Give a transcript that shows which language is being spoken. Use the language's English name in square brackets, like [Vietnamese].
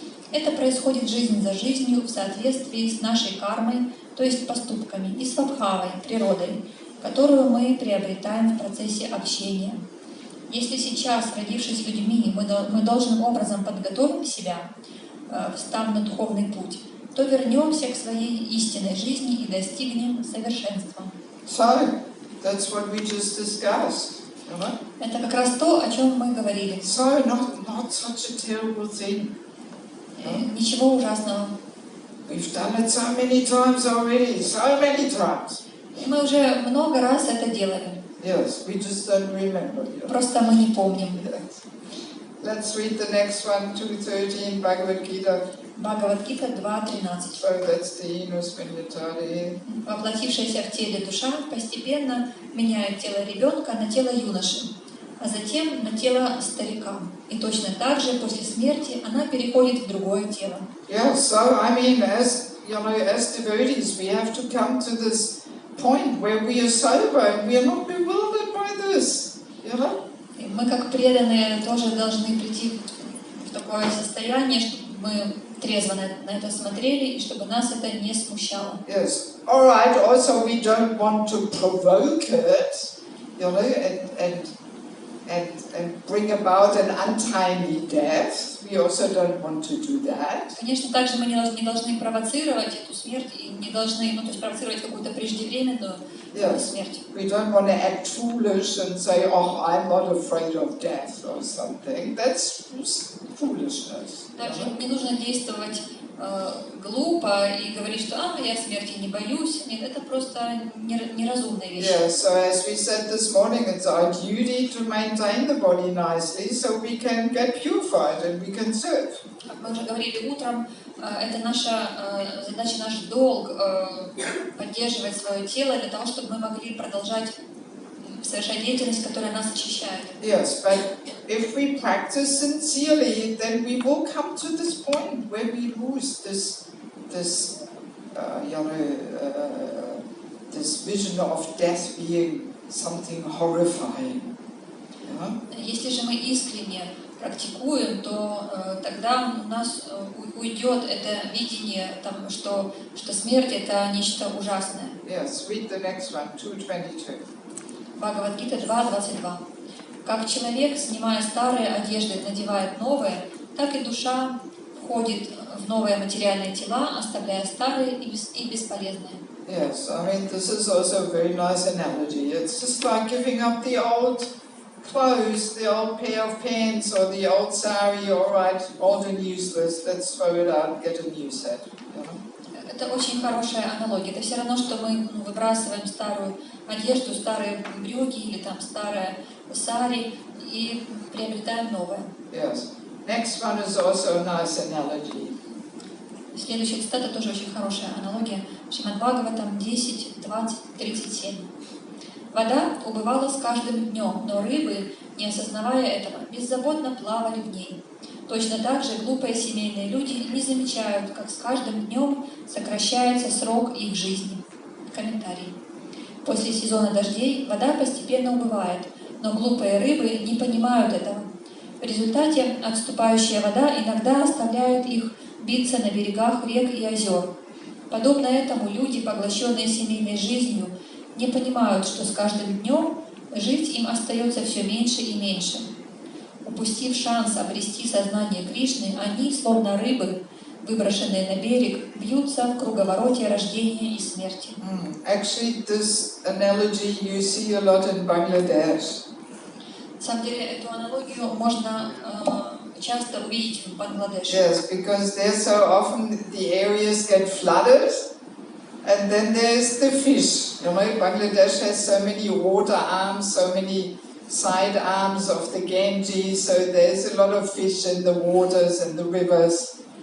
[Russian] Это происходит жизнь за жизнью в соответствии с нашей кармой, то есть поступками, и свабхавой, природой, которую мы приобретаем в процессе общения. Если сейчас, родившись людьми, мы должным образом подготовим себя, встав на духовный путь, то вернемся к своей истинной жизни и достигнем совершенства. [English] So, that's what we just discussed. [Russian] Это как раз то, о чем мы говорили. [English] So, not such a terrible thing. [Russian] Ничего ужасного. [English] We've done it so many times already, so many times. [Russian] И мы уже много раз это делали. [English] Yes, we just don't remember. [Russian] Просто мы не помним. [English] Yes. Let's read the next one, 2:13, Bhagavad Gita. [Russian] Бхагавад-гита 2:13. [English] So that's the Inus Vinyatari. [Russian] Воплотившаяся в теле душа постепенно меняет тело ребенка на тело юноши, а затем на тело старика. И точно так же после смерти она переходит в другое тело. [English] Yeah, so I mean, as you know, as devotees, we have to come to this point where we are sober and we are not bewildered by this, you know. [Russian] И мы, как преданные, тоже должны прийти в такое состояние, чтобы мы трезво на это смотрели, и чтобы нас это не смущало. [English] Yes. All right. Also, we don't want to provoke it, you know, and bring about an untimely death. We also don't want to do that. [Russian] Конечно, также мы не должны провоцировать эту смерть и не должны, то есть провоцировать какую-то преждевременную смерть. [English] We don't want to act foolish and say, "Oh, I'm not afraid of death" or something. That's foolishness. [Russian] Также не нужно действовать глупо и говорить, что я смерти не боюсь. Нет, это просто неразумная вещь. [English] Yeah, so as we said this morning, it's our duty to maintain the body nicely so we can get purified and we can serve. [Russian] Как мы уже говорили утром, это наша задача, наш долг поддерживать свое тело для того, чтобы мы могли продолжать совершать деятельность, которая нас очищает. [English] Yes, but if we practice sincerely, then we will come to this point where we lose this vision of death being something horrifying. [Russian] Если же мы искренне практикуем, то тогда у нас уйдет это видение, что смерть это нечто ужасное. [English] Yes, read the next one, 2:22. [Russian] Бхагавад-гита 2:22. Как человек, снимая старые одежды, надевает новые, так и душа входит в новые материальные тела, оставляя старые и бесполезные. [English] Yes, I mean this is also a very nice analogy. It's just like giving up the old clothes, the old pair of pants or the old sari. All right, old and useless. Let's throw it out and get a new set. [Russian] Это очень хорошая аналогия. Это все равно, что мы выбрасываем старую одежду, старые брюки или старое сари и приобретаем новое. [English] Yes. Next one is also a nice analogy. [Russian] Следующая цитата тоже очень хорошая аналогия. Шримад Бхагаватам 10:20-37. Вода убывала с каждым днем, но рыбы, не осознавая этого, беззаботно плавали в ней. Точно так же глупые семейные люди не замечают, как с каждым днем сокращается срок их жизни. Комментарий. После сезона дождей вода постепенно убывает, но глупые рыбы не понимают этого. В результате отступающая вода иногда оставляет их биться на берегах рек и озер. Подобно этому люди, поглощенные семейной жизнью, не понимают, что с каждым днем жить им остается все меньше и меньше. Упустив шанс обрести сознание Кришны, они, словно рыбы, выброшенные на берег, бьются в круговороте рождения и смерти. [English] Actually, this analogy you see a lot in Bangladesh. [Russian] На самом деле, эту аналогию можно часто увидеть в Бангладеше. [English] Yes, because there so often the areas get flooded, and then there's the fish. You know, Bangladesh has so many water arms, so many side arms of the Ganges, so there's a lot of fish in the waters and the rivers.